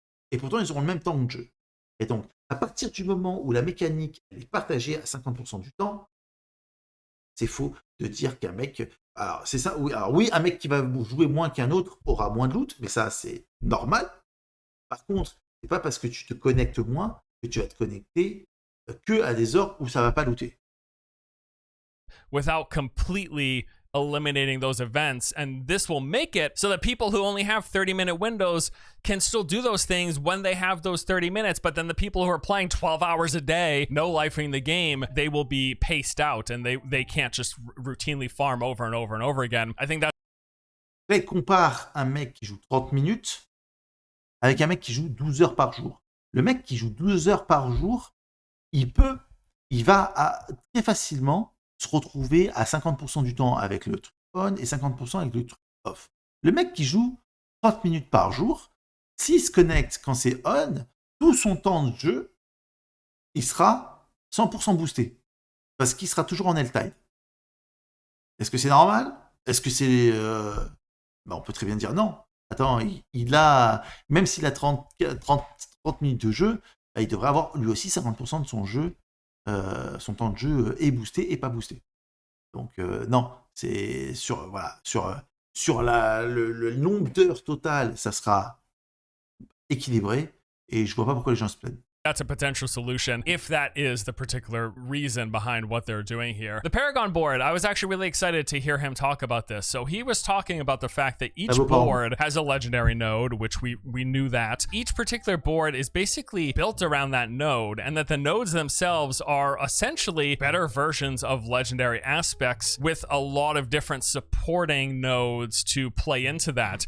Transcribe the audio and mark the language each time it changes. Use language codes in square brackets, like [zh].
[fr] Et pourtant, ils auront le même temps de jeu. Et donc, à partir du moment où la mécanique est partagée à 50% du temps, c'est faux de dire qu'un mec... Alors, c'est ça. Oui, un mec qui va jouer moins qu'un autre aura moins de loot, mais ça, c'est normal. Par contre, c'est pas parce que tu te connectes moins que tu vas te connecter que à des heures où ça va pas looter. [en] Without completely eliminating those events, and this will make it so that people who only have 30-minute windows can still do those things when they have those 30 minutes, but then the people who are playing 12 hours a day, no lifing the game, they will be paced out and they can't just routinely farm over and over and over again. I think that... [fr] Là, il compare un mec qui joue 30 minutes avec un mec qui joue 12 heures par jour. Le mec qui joue 12 heures par jour, il va très facilement se retrouver à 50% du temps avec le truc on et 50% avec le truc off. Le mec qui joue 30 minutes par jour, s'il se connecte quand c'est on, tout son temps de jeu, il sera 100% boosté. Parce qu'il sera toujours en L-tide. Est-ce que c'est normal? Est-ce que c'est... on peut très bien dire non. Attends, il a... Même s'il a 30 minutes de jeu, il devrait avoir lui aussi 50% de son jeu, son temps de jeu est boosté et pas boosté. Donc non, c'est sur le nombre d'heures total, ça sera équilibré et je vois pas pourquoi les gens se plaignent. [en] That's a potential solution if that is the particular reason behind what they're doing here. The Paragon board, I was actually really excited to hear him talk about this. So he was talking about the fact that each board has a legendary node, which we knew that. Each particular board is basically built around that node, and that the nodes themselves are essentially better versions of legendary aspects with a lot of different supporting nodes to play into that.